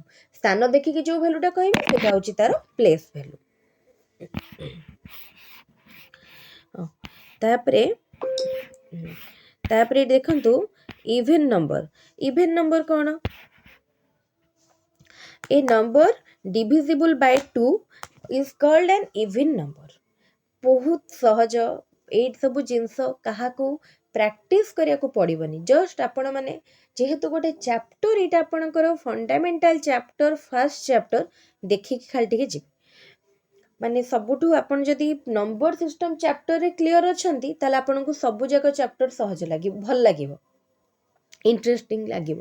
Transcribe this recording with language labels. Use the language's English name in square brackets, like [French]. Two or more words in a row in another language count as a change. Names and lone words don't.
[Odia] ସ୍ଥାନ ଦେଖିକି ଯେଉଁ ଭ୍ୟାଲୁଟା କହିବେ ସେଟା ହେଉଛି ତାର [English] place value. [Odia] ତାପରେ ଦେଖନ୍ତୁ [English] even number. even number [Odia] କ'ଣ? [English] a number divisible by 2 is called an even number। [Odia] ବହୁତ ସହଜ। ଏଇ ସବୁ ଜିନିଷ କାହାକୁ ପ୍ରାକ୍ଟିସ୍ କରିବାକୁ ପଡ଼ିବନି। ଜଷ୍ଟ ଆପଣମାନେ ଯେହେତୁ ଗୋଟେ ଚାପ୍ଟର, ଏଇଟା ଆପଣଙ୍କର [English] fundamental chapter, first chapter, [Odia] ଦେଖିକି ଖାଲି ଟିକେ ଯିବେ। ମାନେ ସବୁଠୁ ଆପଣ ଯଦି [English] number system chapter [Odia] କ୍ଲିଅର ଅଛନ୍ତି ତାହେଲେ ଆପଣଙ୍କୁ ସବୁ ଯାକ ଚାପ୍ଟର ସହଜ ଲାଗିବ, ଭଲ ଲାଗିବ, ଇଣ୍ଟରେଷ୍ଟିଂ ଲାଗିବ।